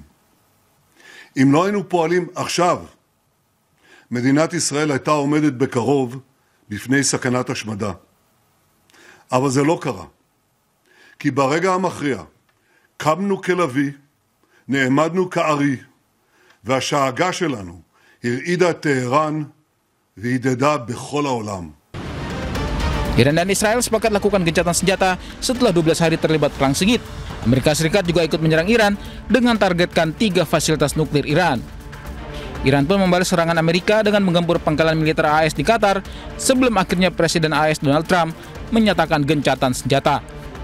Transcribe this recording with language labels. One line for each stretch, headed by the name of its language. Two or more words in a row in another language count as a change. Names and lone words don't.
Hebrew: אם לא היינו פועלים עכשיו, מדינת ישראל הייתה עומדת בקרוב בפני סכנת השמדה. אבל זה לא קרה. כי ברגע המכריע קמנו כלוי, נעמדנו כארי, והשאגה שלנו הרעידה את טהרן והדהדה בכל העולם.
Indonesian: Iran dan Israel sepakat lakukan gencatan senjata setelah 12 hari terlibat perang sengit. Amerika Serikat juga ikut menyerang Iran dengan targetkan 3 fasilitas nuklir Iran. Iran pun membalas serangan Amerika dengan menggempur pangkalan militer AS di Qatar sebelum akhirnya Presiden AS Donald Trump menyatakan gencatan senjata.